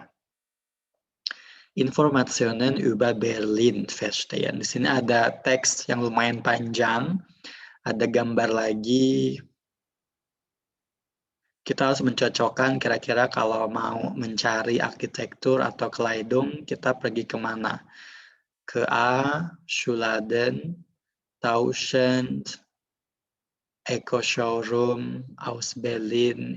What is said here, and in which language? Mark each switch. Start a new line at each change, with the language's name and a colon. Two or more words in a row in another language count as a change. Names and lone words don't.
German: Informationen über Berlin verstehen.
Indonesian: Di sini ada teks yang lumayan panjang, ada gambar lagi. Kita harus mencocokkan kira-kira kalau mau mencari arsitektur atau Kleidung, kita pergi kemana? Ke A, Schuladen, Tauschend, Eco Showroom, Aus Berlin.